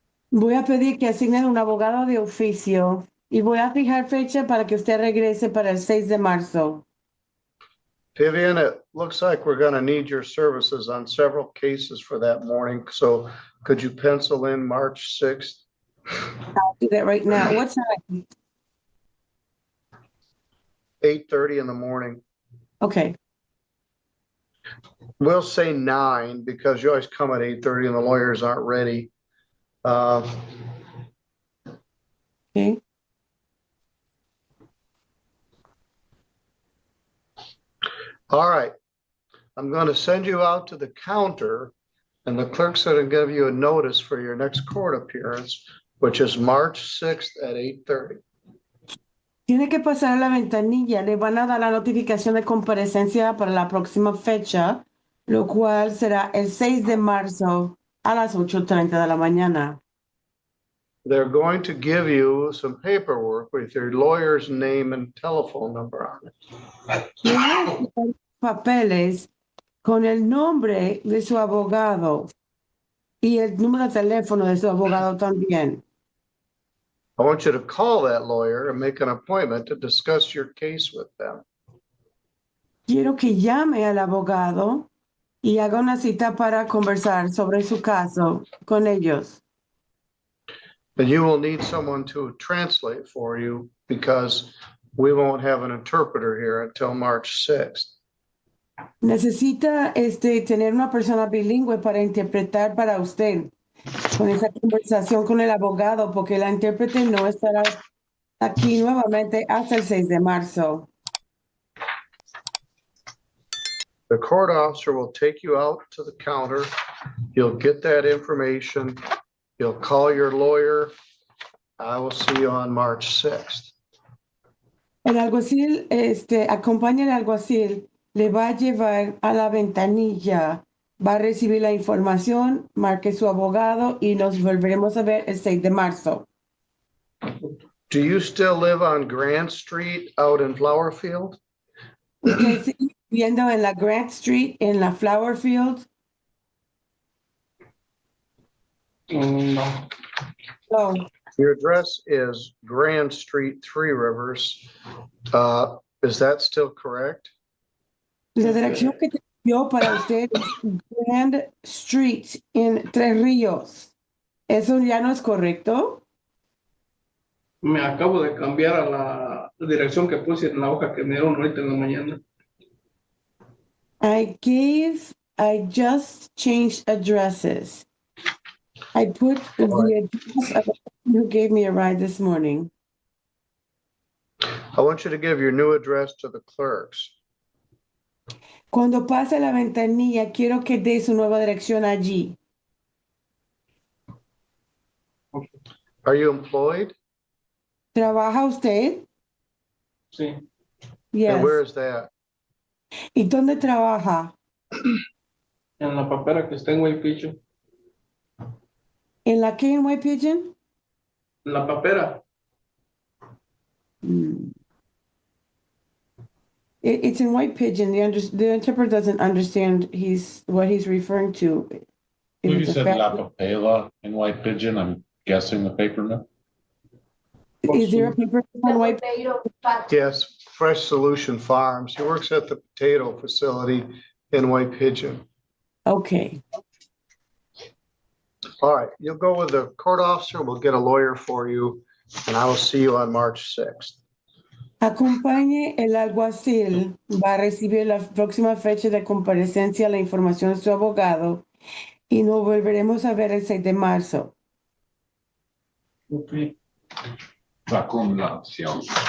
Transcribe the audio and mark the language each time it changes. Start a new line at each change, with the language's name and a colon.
Spanish: Voy a pedir que asignen un abogado de oficio y voy a fijar fecha para que usted regrese para el 6 de marzo.
English: Vivian, it looks like we're going to need your services on several cases for that morning. So could you pencil in March 6th? I'll do that right now. What time? 8:30 in the morning. Okay. We'll say 9 because you always come at 8:30 and the lawyers aren't ready. Okay. All right. I'm going to send you out to the counter and the clerk's going to give you a notice for your next court appearance, which is March 6th at 8:30.
Spanish: Tiene que pasar a la ventanilla. Le van a dar la notificación de comparecencia para la próxima fecha, lo cual será el 6 de marzo a las 8:30 de la mañana.
English: They're going to give you some paperwork with your lawyer's name and telephone number on it.
Spanish: Tiene papeles con el nombre de su abogado y el número de teléfono de su abogado también.
English: I want you to call that lawyer and make an appointment to discuss your case with them.
Spanish: Quiero que llame al abogado y haga una cita para conversar sobre su caso con ellos.
English: And you will need someone to translate for you because we won't have an interpreter here until March 6th.
Spanish: Necesita tener una persona bilingüe para interpretar para usted con esa conversación con el abogado, porque la intérprete no estará aquí nuevamente hasta el 6 de marzo.
English: The court officer will take you out to the counter. You'll get that information. You'll call your lawyer. I will see you on March 6th.
Spanish: El alguacil, acompaña al alguacil, le va a llevar a la ventanilla, va a recibir la información, marque su abogado y nos volveremos a ver el 6 de marzo.
English: Do you still live on Grant Street out in Flowerfield?
Spanish: ¿Usted sigue viviendo en la Grant Street, en la Flower Field? No.
English: No. Your address is Grand Street, Three Rivers. Is that still correct?
Spanish: La dirección que te dio para usted es Grand Street en Tres Ríos. ¿Eso ya no es correcto? Me acabo de cambiar a la dirección que puse en la hoja que me dieron ahorita en la mañana.
English: I just changed addresses. I put the address of the person who gave me a ride this morning. I want you to give your new address to the clerks.
Spanish: Cuando pase la ventanilla, quiero que dé su nueva dirección allí.
English: Are you employed?
Spanish: ¿Trabaja usted? Sí,
English: And where Yes. is that?
Spanish: ¿Y dónde trabaja? en la papera que está en White Pigeon. ¿En la que en White Pigeon? La papera. Mm.
English: It's in White Pigeon. The interpreter doesn't understand what he's referring to. If You it's a said fact- La Papela in White Pigeon, I'm guessing the paper mill. Is there a paper on White? Yes, Fresh Solution Farms. He works at the potato facility in White Pigeon. Okay. All right, you'll go with the court officer. We'll get a lawyer for you, and I will see you on March 6th.
Spanish: Acompañe el alguacil. Va a recibir la próxima fecha de comparecencia la información de su abogado y nos volveremos a ver el 6 de marzo. Ok. Vacunación.